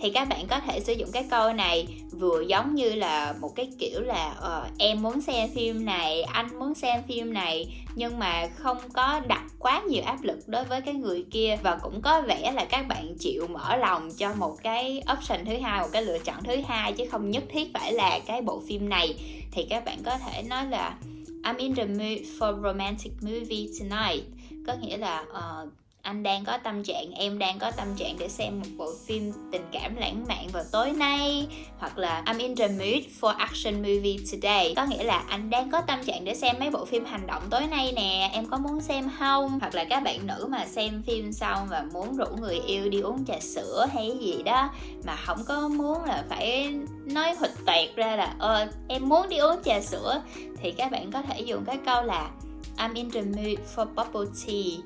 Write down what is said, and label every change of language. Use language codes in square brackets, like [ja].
[vi] Thì các bạn có thể sử dụng cái câu này vừa giống như là một cái kiểu là em muốn xem phim này, anh muốn xem phim này, nhưng mà không có đặt quá nhiều áp lực đối với cái người kia, và cũng có vẻ là các bạn chịu mở lòng cho một cái option thứ hai, một cái lựa chọn thứ hai, chứ không nhất thiết phải là cái bộ phim này. Thì các bạn có thể nói là [en] I'm in the mood for romantic movie tonight. [vi] Có nghĩa là anh đang có tâm trạng, em đang có tâm trạng để xem một bộ phim tình cảm lãng mạn vào tối nay. Hoặc là [en] I'm in the mood for action movie today. [vi] Có nghĩa là anh đang có tâm trạng để xem mấy bộ phim hành động tối nay nè, em có muốn xem không? Hoặc là các bạn nữ mà xem phim xong và muốn rủ người yêu đi uống trà sữa hay gì đó, mà không có muốn là phải nói huỵch toẹt ra là em muốn đi uống trà sữa, thì các bạn có thể dùng cái câu là [en] I'm in the mood for bubble tea.